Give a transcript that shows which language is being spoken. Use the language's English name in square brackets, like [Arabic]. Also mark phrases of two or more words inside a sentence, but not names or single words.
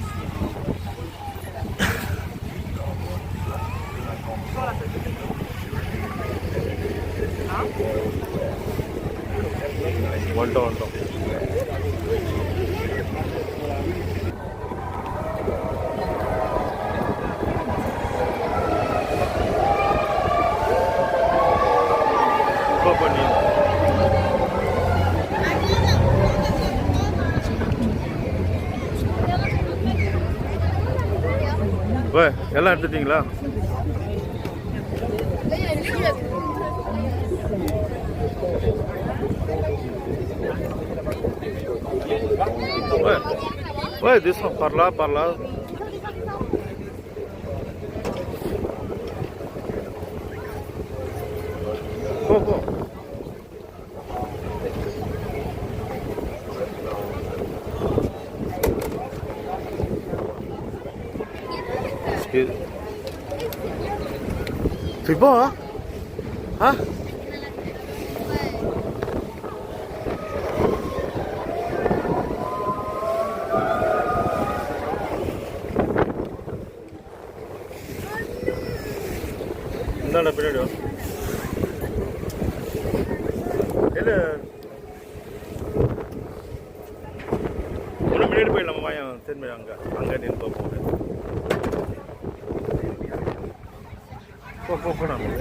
[Tamil] வந்துட்டோம் பண்ணி எல்லாம் எடுத்துட்டீங்களா? [French] Ouais, descends par là. Go. C'est bon, hein? Hein? [Tamil] என்னடா பின்னாடி இல்லை ஒன்றும் முன்னாடி போயிடலாமா? வாயம் தென்மொழி அங்கே நின்று பார்ப்போம். போனா